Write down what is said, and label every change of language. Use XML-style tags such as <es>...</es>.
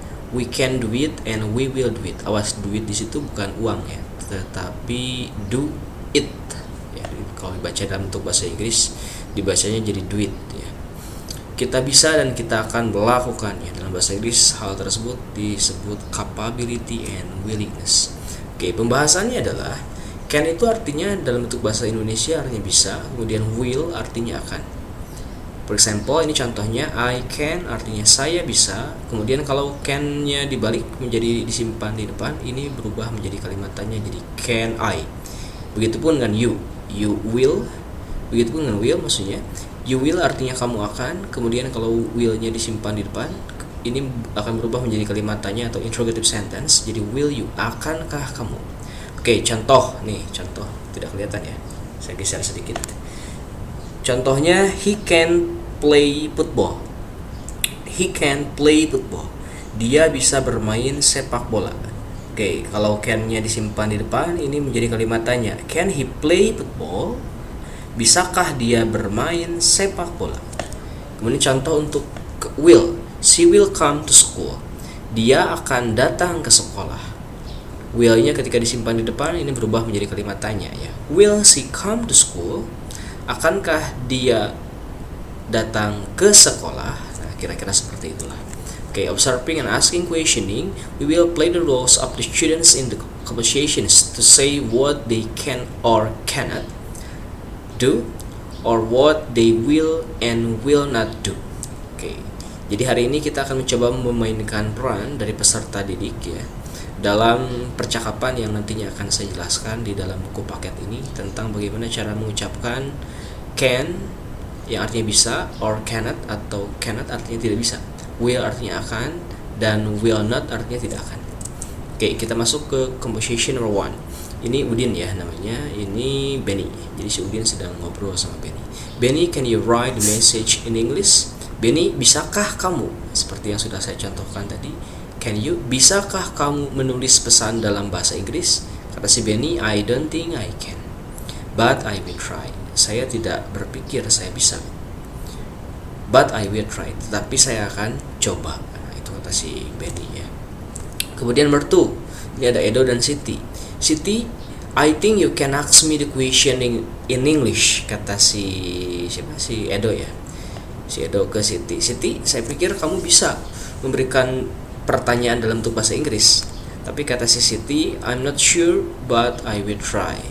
<en>We can do it and we will do it.</en> <id>Awas, do it di situ bukan uang ya, tetapi do it ya. Kalau dibaca dalam bentuk bahasa Inggris dibacanya jadi do it ya. Kita bisa dan kita akan melakukannya. Dalam bahasa Inggris hal tersebut disebut capability and willingness. Oke, pembahasannya adalah can itu artinya dalam bentuk bahasa Indonesia artinya bisa, kemudian will artinya akan. For example, ini contohnya I can artinya saya bisa, kemudian kalau can-nya dibalik menjadi disimpan di depan, ini berubah menjadi kalimat tanya jadi can I. Begitupun dengan you will. Begitupun dengan will, maksudnya you will artinya kamu akan, kemudian kalau will-nya disimpan di depan, ini akan berubah menjadi kalimat tanya atau interrogative sentence, jadi will you, akankah kamu. Oke, contoh tidak kelihatan ya, saya geser sedikit.</id> <en>Contohnya he can play football. He can play football.</en> <id>Dia bisa bermain sepak bola. Oke, kalau can-nya disimpan di depan, ini menjadi kalimat tanya. Can he play football? Bisakah dia bermain sepak bola?</id> <en>Kemudian contoh untuk will. She will come to school.</en> <id>Dia akan datang ke sekolah. Will-nya ketika disimpan di depan, ini berubah menjadi kalimat tanya ya. Will she come to school? Akankah dia datang ke sekolah? Nah, kira-kira seperti itulah.</id> <en>Okay, observing and asking questioning, we will play the roles of the students in the conversations to say what they can or cannot do, or what they will and will not do.</en> <id>Okay, jadi hari ini kita akan mencoba memainkan peran dari peserta didik ya, dalam percakapan yang nantinya akan saya jelaskan di dalam buku paket ini tentang bagaimana cara mengucapkan can yang artinya bisa, or cannot atau cannot artinya tidak bisa, will artinya akan, dan will not artinya tidak akan. Oke, kita masuk ke conversation number 1. Ini Udin ya namanya, ini Benny. Jadi si Udin sedang ngobrol sama Benny.</id> <en>Benny, can you write the message in English?</en> <id>Benny, bisakah kamu, seperti yang sudah saya contohkan tadi, can you, bisakah kamu menulis pesan dalam bahasa Inggris?</id> <en>Kata si Benny, I don't think I can, but I will try.</en> <id>Saya tidak berpikir saya bisa, but I will try, tetapi saya akan coba. Nah, itu kata si Benny ya. Kemudian mertu, ini ada Edo dan Siti.</id> <en>Siti, I think you can ask me the question in English.</en> <id>Kata si Edo ya. Si Edo ke Siti. Siti, saya pikir kamu bisa memberikan pertanyaan dalam bentuk bahasa Inggris.</id> <en>Tapi kata si Siti, I'm not sure but I will try.</en>